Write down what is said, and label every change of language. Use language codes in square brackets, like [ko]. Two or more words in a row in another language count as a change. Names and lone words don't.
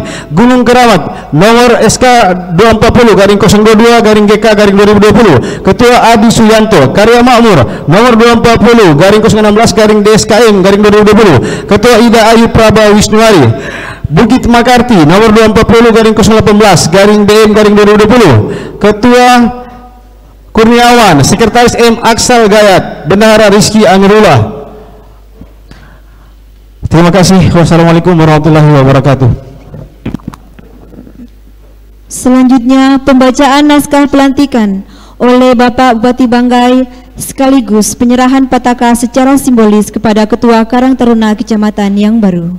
[id] Gunung Keramat nomor SK 240/022/GK/2020, Ketua Adi Suyanto. Karya Makmur nomor 240/016/DSKM/2020, Ketua Ida Ayu Praba Wisnuari. Bukit Makarti nomor 240/018/BM/2020, Ketua Kurniawan, Sekretaris M Aksal Gayat, Bendahara Rizky Amirullah. Terima kasih. [ar] والسلام عليكم ورحمة الله وبركاته. [id] Selanjutnya pembacaan naskah pelantikan oleh Bapak Bupati Banggai sekaligus penyerahan pataka secara simbolis kepada Ketua Karang Taruna Kecamatan yang baru.